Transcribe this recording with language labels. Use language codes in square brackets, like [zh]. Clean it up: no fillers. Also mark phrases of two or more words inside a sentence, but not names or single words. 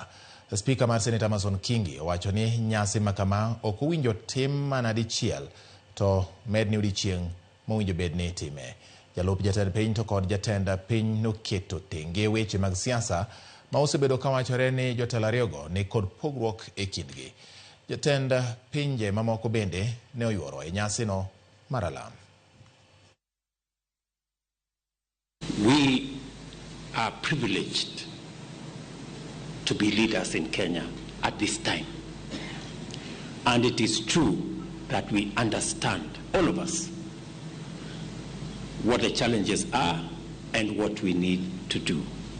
[luo] Spika mar Senate Amason Kingi owacho ni nyasi makama ok owinjo tim mana dichiel to med ni odiochieng' mowinjo bed ni itime. Jalup jatend piny to kod jatend piny noketo tenge weche mag siasa ma osebedo kawachore ni jotelo ariyogo ni kod pogruok e kindgi. Jatend pinje mamoko bende ne oyuoro e nyasino mar alam. [en] We are privileged to be leaders in Kenya at this time. And it is true that we understand, all of us, what the challenges are and what we need to do.